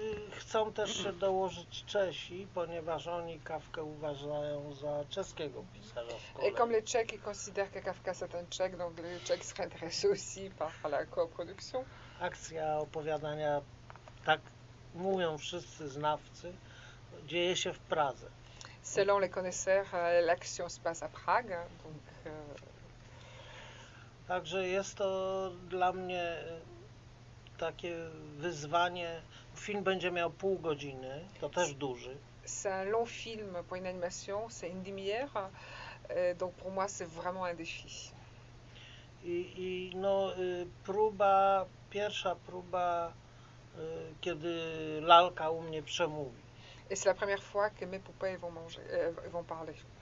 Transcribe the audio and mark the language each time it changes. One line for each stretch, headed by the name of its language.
Polish: Chcą też się dołożyć Czesi, ponieważ oni Kafkę uważają za czeskiego pisarza.
French: Et comme les Tchèques considèrent que Kafka c'est un Tchèque, donc les Tchèques seraient intéressés aussi par la coproduction.
Polish: Akcja opowiadania, tak mówią wszyscy znawcy, dzieje się w Pradze.
French: Selon les connaisseurs, l'action se passe à Prague. Donc,
Polish: Także jest to dla mnie takie wyzwanie. Film będzie miał pół godziny, to też duży.
French: C'est un long film pour une animation, c'est une demi-heure. Donc pour moi, c'est vraiment un défi.
Polish: I no, próba, pierwsza próba, kiedy lalka u mnie przemówi.
French: Et c'est la première fois que mes poupées vont manger, vont parler.